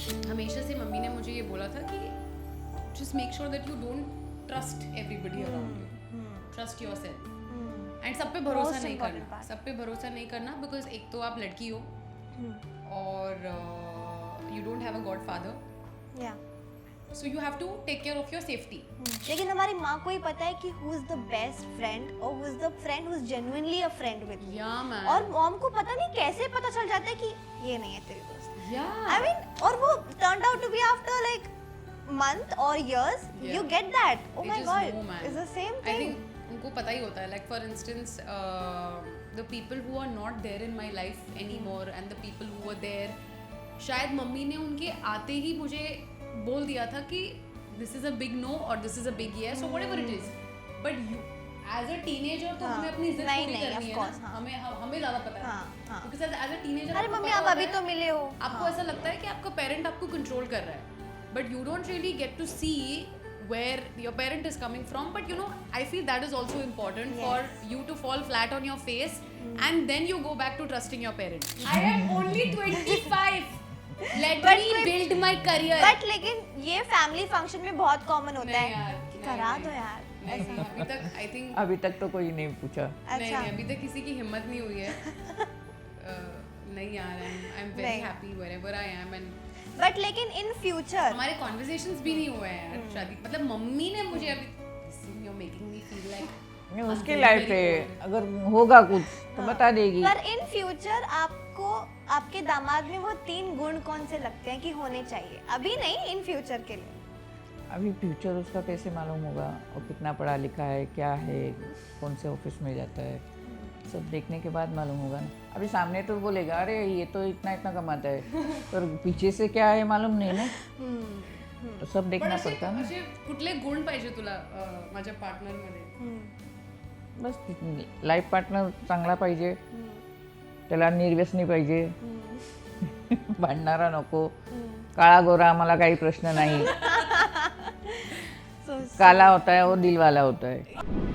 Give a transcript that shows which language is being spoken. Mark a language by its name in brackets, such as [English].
[Hindi] हमेशा से मम्मी ने मुझे ये बोला था कि [English] just make sure that you don't trust everybody around you. Trust yourself. [Hindi] And सब पे भरोसा नहीं करना. सब पे भरोसा नहीं करना because एक तो आप लड़की हो और [English] you don't have a godfather. Yeah. So you have to take care of your safety. [Hindi] लेकिन हमारी माँ को ही पता है कि [English] who is the best friend or who is the friend who is genuinely a friend with you. Yeah man. [Hindi] और mom को पता नहीं कैसे पता चल जाता है कि ये नहीं है तेरी दोस्त. [English] Yeah. I mean, [Hindi] और वो [English] turned out to be after like month or years, you get that. Oh my god, it's the same thing. I think [Hindi] उनको पता ही होता है. [English] Like for instance, the people who are not there in my life anymore and the people who were there, [Hindi] शायद mummy ने उनके आते ही मुझे बोल दिया था कि [English] this is a big no or this is a big yes or whatever it is. But you as a teenager [Hindi] तो हमें अपनी जिद पूरी करनी है ना. हमें ज़्यादा पता है. [English] Because as a teenager [Hindi] अरे मम्मी आप अभी तो मिले हो. आपको ऐसा लगता है कि आपका पेरेंट आपको कंट्रोल कर रहा है. [English] But you don't really get to see where your parent is coming from. But you know, I feel that is also important for you to fall flat on your face and then you go back to trusting your parents. I am only 25. Let me build my career. [Hindi] But लेकिन ये family function में बहुत common होता है. करा दो यार. नहीं, अभी तक [English] I think [Hindi] अभी तक तो कोई नहीं पूछा. नहीं, अभी तक किसी की हिम्मत नहीं हुई है. नहीं यार, [English] I'm very happy wherever I am and [Hindi] but लेकिन इन फ्यूचर हमारे कॉन्वर्सेशंस भी नहीं हुए हैं यार शादी. मतलब मम्मी ने मुझे अभी [English] you're making me feel like [Hindi] उसकी लाइफ है, अगर होगा कुछ तो बता देगी. पर इन फ्यूचर आपको आपके दामाद में वो 3 गुण कौन से लगते हैं कि होने चाहिए? अभी नहीं, इन फ्यूचर के लिए. अभी फ्यूचर उसका कैसे मालूम होगा, और कितना पढ़ा लिखा है, क्या है, कौन से ऑफिस में जाता है, सब देखने के बाद मालूम होगा ना. अभी सामने तो बोलेगा अरे ये तो इतना इतना कमाता है, पर पीछे से क्या है मालूम नहीं ना. तो सब देखना पडता ना. [Marathi] असे कुठले गुण पाहिजे तुला माझ्या पार्टनर मध्ये? बस लाईफ पार्टनर चांगला पाहिजे, त्याला निर्व्यसनी पाहिजे, भांडणारा नको, काळा गोरा आम्हाला काही प्रश्न नाही. [Hindi] काला होता है और दिल वाला होता है.